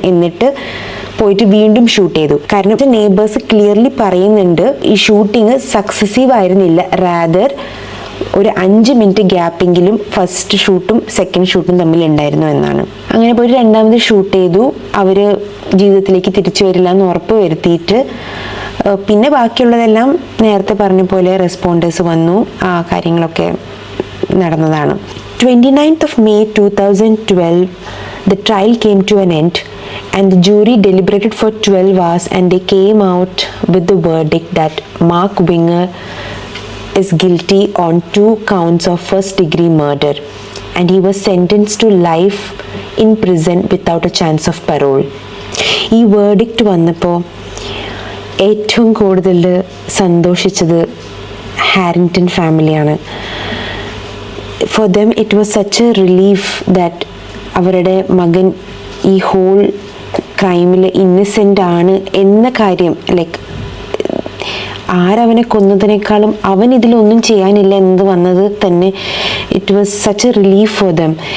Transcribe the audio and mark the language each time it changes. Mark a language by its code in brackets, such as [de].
[ml] എന്നിട്ട് പോയിട്ട് വീണ്ടും ഷൂട്ട് ചെയ്തു. കാരണം നെയ്ബേഴ്സ് ക്ലിയർലി പറയുന്നുണ്ട് ഈ ഷൂട്ടിങ് സക്സസീവ് ആയിരുന്നില്ല, റാദർ ഒരു 5 മിനിറ്റ് ഗ്യാപ്പെങ്കിലും ഫസ്റ്റ് ഷൂട്ടും സെക്കൻഡ് ഷൂട്ടും തമ്മിൽ ഉണ്ടായിരുന്നു എന്നാണ്. അങ്ങനെ പോയി രണ്ടാമത് ഷൂട്ട് ചെയ്തു. അവർ ജീവിതത്തിലേക്ക് തിരിച്ചു വരില്ല എന്ന് ഉറപ്പ് വരുത്തിയിട്ട് പിന്നെ ബാക്കിയുള്ളതെല്ലാം നേരത്തെ പറഞ്ഞ പോലെ റെസ്പോണ്ടേഴ്സ് വന്നു, ആ കാര്യങ്ങളൊക്കെ നടന്നതാണ്. [en] 29th of May 2012 the trial came to an end and the jury deliberated for 12 hours and they came out with the verdict that Mark Winger is guilty on 2 counts of first-degree murder and he was sentenced to life in prison without a chance of parole. [ml] ഈ verdict വന്നപ്പോൾ ഏറ്റവും കൂടുതൽ സന്തോഷിച്ചത് Harrington ഫാമിലിയാണ്. [en] for them it was such a relief that [ml] അവരുടെ മകൻ ഈ whole ക്രൈമിൽ innocent ആണ് എന്ന കാര്യം, ലൈക്ക് ആരവനെ കൊന്നതിനേക്കാളും അവൻ ഇതിലൊന്നും ചെയ്യാനില്ല എന്ന് വന്നത് തന്നെ [en] It was such a relief for them.